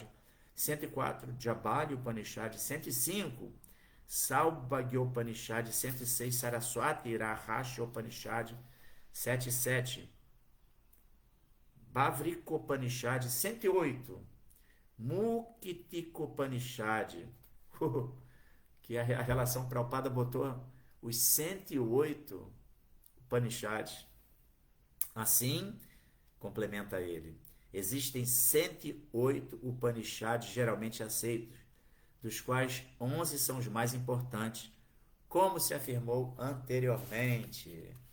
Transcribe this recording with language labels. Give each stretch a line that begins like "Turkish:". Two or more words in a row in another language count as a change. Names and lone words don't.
Portuguese: 104. Jabali Upanishad. 105. Saubhagya Upanishad. 106. Saraswati Rahashi Upanishad. 77. Bavrikopanishad. 108. Muktikopanishad. Que a relação Prabhupada botou os 108 Upanishads. Assim, complementa ele, existem 108 Upanishads geralmente aceitos, dos quais 11 são os mais importantes, como se afirmou anteriormente.